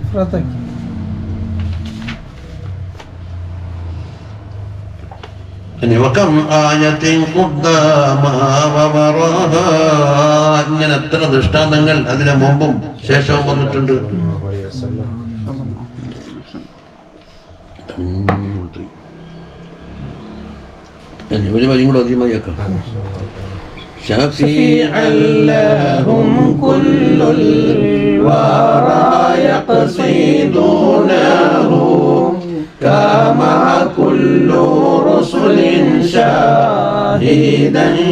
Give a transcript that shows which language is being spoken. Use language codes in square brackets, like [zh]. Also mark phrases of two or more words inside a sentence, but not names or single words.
[ml] ഇങ്ങനെ എത്ര ദൃഷ്ടാന്തങ്ങൾ അതിന് മുമ്പും ശേഷവും വന്നിട്ടുണ്ട്. ഒരു വരിയും കൂടെ അധികമായി ആക്കാം. [ar] شفيعا لهم كل الورى يقصدونه كما كل رسل شاهدا